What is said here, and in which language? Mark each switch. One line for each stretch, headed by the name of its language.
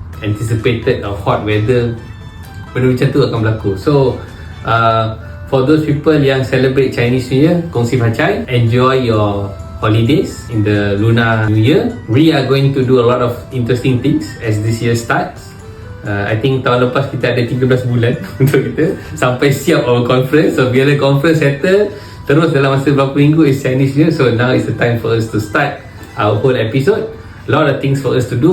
English: Anticipated of hot weather,
Malay: benda macam tu akan berlaku.
English: So for those people
Malay: yang
English: celebrate Chinese New Year, kongsi facai, enjoy your holidays in the Lunar New Year. We are going to do a lot of interesting things as this year starts. I think
Malay: tahun lepas kita ada 13 bulan untuk kita sampai siap
English: our conference.
Malay: So bila conference settle, terus dalam masa beberapa minggu
English: is Chinese New Year. So now is the time for us to start our whole episode. A lot of things for us to do.